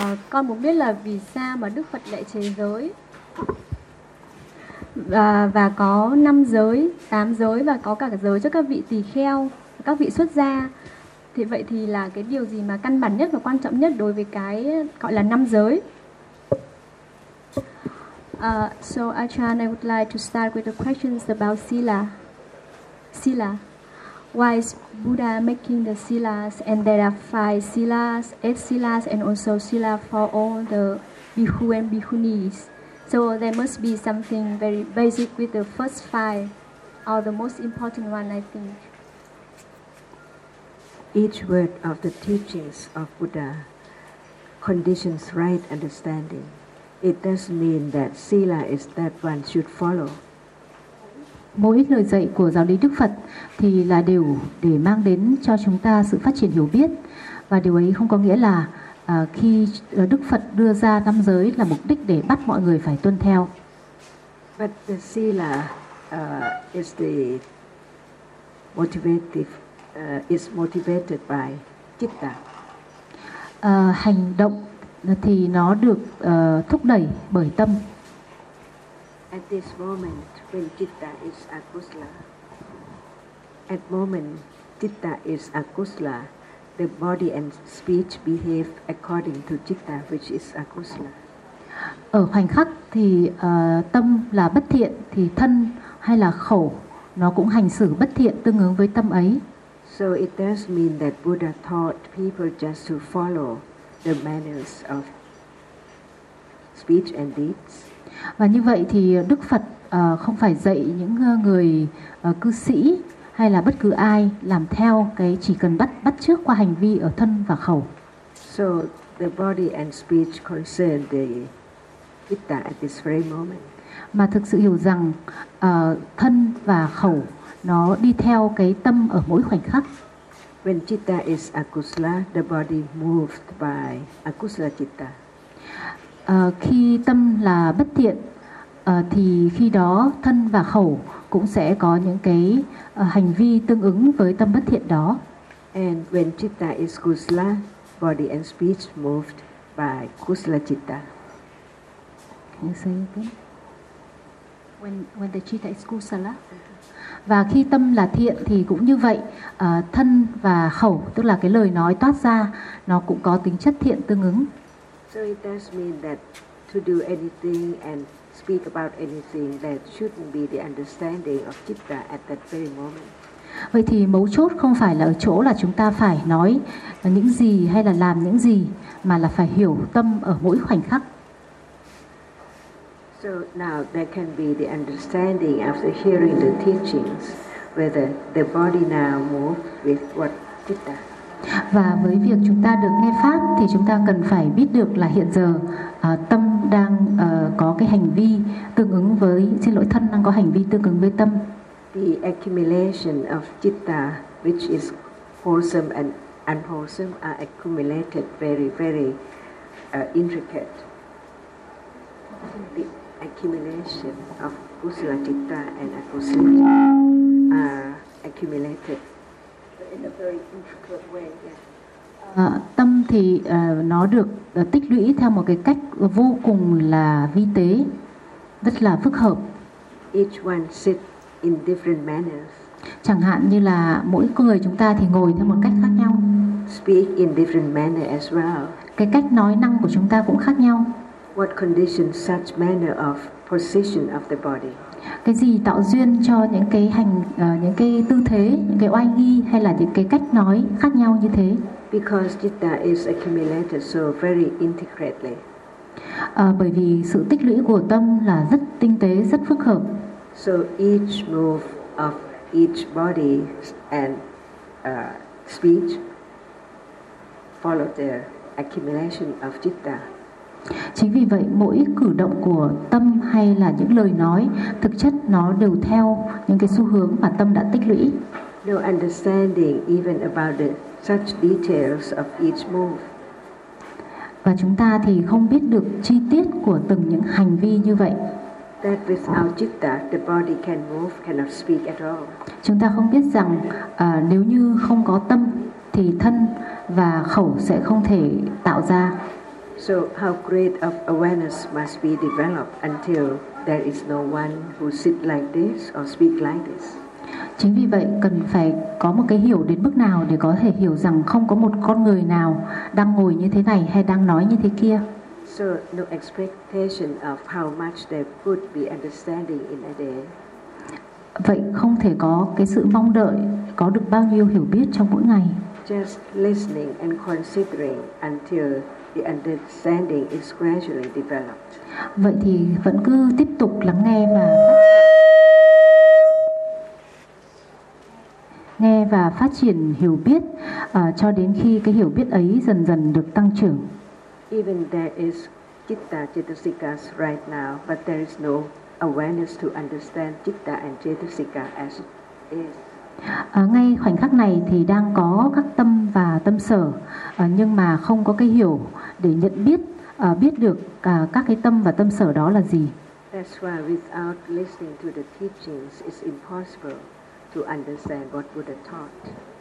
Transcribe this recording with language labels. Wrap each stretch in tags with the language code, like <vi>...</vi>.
<vi>Con muốn biết là vì sao mà Đức Phật lại chế giới? Và có năm giới, tám giới và có cả giới cho các vị tỳ kheo, các vị xuất gia. Thì vậy thì là cái điều gì mà căn bản nhất và quan trọng nhất đối với cái gọi là năm giới?</vi> <en>So Achan, I would like to start with the questions about Sila. Sila. Why is Buddha making the silas, and there are five silas, eight silas, and also sila for all the bhikkhu and bhikkhunis. So there must be something very basic with the first five, or the most important one, I think. Each word of the teachings of Buddha conditions right understanding. It doesn't mean that sila is that one should follow.</en> <vi>Mỗi lời dạy của giáo lý Đức Phật thì là đều để mang đến cho chúng ta sự phát triển hiểu biết. Và điều ấy không có nghĩa là khi Đức Phật đưa ra năm giới là mục đích để bắt mọi người phải tuân theo.</vi> <en>But the sila is the motivative is motivated by citta.</en> <vi>Hành động thì nó được thúc đẩy bởi tâm.</vi> <en>At this moment when citta is akusala, at moment citta is akusala, the body and speech behave according to citta, which is akusala.</en> <vi>Ở khoảnh khắc thì tâm là bất thiện thì thân hay là khẩu nó cũng hành xử bất thiện tương ứng với tâm ấy.</vi> <en>So it does mean that Buddha taught people just to follow the manners of speech and deeds.</en> <vi>Và như vậy thì Đức Phật không phải dạy những người cư sĩ hay là bất cứ ai làm theo cái chỉ cần bắt chước qua hành vi ở thân và khẩu.</vi> <en>So the body and speech concern the citta at this very moment.</en> <vi>Mà thực sự hiểu rằng thân và khẩu nó đi theo cái tâm ở mỗi khoảnh khắc.</vi> <en>When citta is akusala, the body moved by akusala citta.</en> <vi>Khi tâm là bất thiện thì khi đó thân và khẩu cũng sẽ có những cái hành vi tương ứng với tâm bất thiện đó.</vi> <en>And when citta is kusala, body and speech moved by kusala citta. Can you say it again? When the citta is kusala.</en> <vi>Và khi tâm là thiện thì cũng như vậy, thân và khẩu, tức là cái lời nói toát ra, nó cũng có tính chất thiện tương ứng.</vi> <en>So it does mean that to do anything and speak about anything that shouldn't be the understanding of citta at that very moment.</en> <vi>Vậy thì mấu chốt không phải là ở chỗ là chúng ta phải nói những gì hay là làm những gì, mà là phải hiểu tâm ở mỗi khoảnh khắc.</vi> <en>So now there can be the understanding after hearing the teachings whether the body now moves with what citta.</en> <vi>Và với việc chúng ta được nghe pháp thì chúng ta cần phải biết được là hiện giờ tâm đang có cái hành vi tương ứng với, xin lỗi, thân đang có hành vi tương ứng với tâm.</vi> <en>The accumulation of citta which is wholesome and unwholesome are accumulated very very intricate. Accumulation of kusala citta and akusala citta are accumulated in a very intricate way.</en> <vi>Tâm thì nó được tích lũy theo một cái cách vô cùng là vi tế, rất là phức hợp.</vi> <en>Each one sit in different manners.</en> <vi>Chẳng hạn như là mỗi người chúng ta thì ngồi theo một cách khác nhau.</vi> <en>Speak in different manner as well.</en> <vi>Cái cách nói năng của chúng ta cũng khác nhau.</vi> <en>What conditions such manner of position of the body?</en> <vi>Cái gì tạo duyên cho những cái hành, những cái tư thế, những cái oai nghi hay là những cái cách nói khác nhau như thế?</vi> <en>Because citta is accumulated so very intricately.</en> <vi>Bởi vì sự tích lũy của tâm là rất tinh tế, rất phức hợp.</vi> <en>So each move of each body and speech follow the accumulation of citta.</en> <vi>Chính vì vậy mỗi cử động của tâm hay là những lời nói thực chất nó đều theo những cái xu hướng mà tâm đã tích lũy.</vi> <en>No understanding even about the such details of each move.</en> <vi>Và chúng ta thì không biết được chi tiết của từng những hành vi như vậy.</vi> <en>That without citta, the body can move, cannot speak at all.</en> <vi>Chúng ta không biết rằng nếu như không có tâm thì thân và khẩu sẽ không thể tạo ra.</vi> <en>So how great of awareness must be developed until there is no one who sit like this or speak like this?</en> <vi>Chính vì vậy cần phải có một cái hiểu đến mức nào để có thể hiểu rằng không có một con người nào đang ngồi như thế này hay đang nói như thế kia.</vi> <en>So no expectation of how much there could be understanding in a day.</en> <vi>Vậy không thể có cái sự mong đợi có được bao nhiêu hiểu biết trong mỗi ngày.</vi> <en>Just listening and considering until the understanding is gradually developed.</en> <vi>Vậy thì vẫn cứ tiếp tục lắng nghe và nghe và phát triển hiểu biết cho đến khi cái hiểu biết ấy dần dần được tăng trưởng.</vi> <en>Even there is citta cetasikas right now, but there is no awareness to understand citta and cetasika as it is.</en> <vi>Ngay khoảnh khắc này thì đang có các tâm và tâm sở, nhưng mà không có cái hiểu để nhận biết biết được các cái tâm và tâm sở đó là gì.</vi> <en>That's why without listening to the teachings, it's impossible to understand what Buddha taught.</en>